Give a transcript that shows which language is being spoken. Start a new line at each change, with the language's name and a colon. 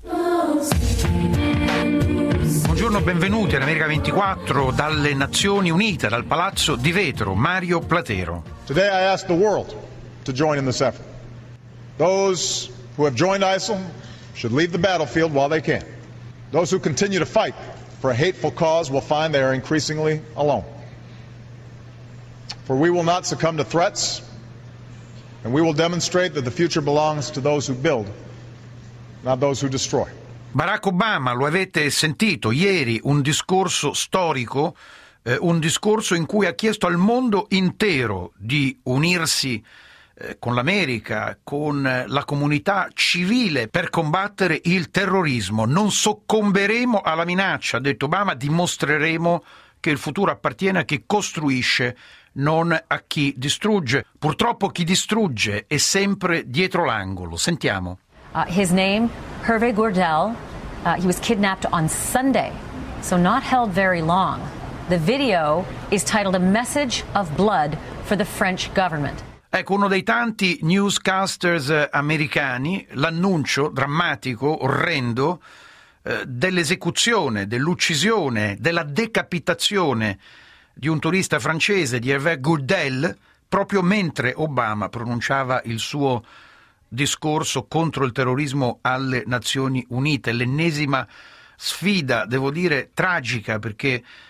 Italian: Buongiorno, benvenuti ad America 24 dalle Nazioni Unite, dal Palazzo di Vetro, Mario Platero.
English: Today I ask the world to join in this effort. Those who have joined ISIL should leave the battlefield while they can. Those who continue to fight for a hateful cause will find they are increasingly alone. For we will not succumb to threats, and we will demonstrate that the future belongs to those who build, not those who destroy.
Italian: Barack Obama, lo avete sentito ieri, un discorso storico, un discorso in cui ha chiesto al mondo intero di unirsi con l'America, con la comunità civile per combattere il terrorismo. Non soccomberemo alla minaccia, ha detto Obama, dimostreremo che il futuro appartiene a chi costruisce, non a chi distrugge. Purtroppo chi distrugge è sempre dietro l'angolo. Sentiamo.
English: His name, Hervé Gourdel, he was kidnapped on Sunday, so not held very long. The video is titled A Message of Blood for the French Government.
Italian: Ecco, uno dei tanti newscasters americani, l'annuncio drammatico, orrendo, dell'esecuzione, dell'uccisione, della decapitazione di un turista francese, di Hervé Gourdel, proprio mentre Obama pronunciava il suo discorso contro il terrorismo alle Nazioni Unite, l'ennesima sfida, devo dire, tragica, perché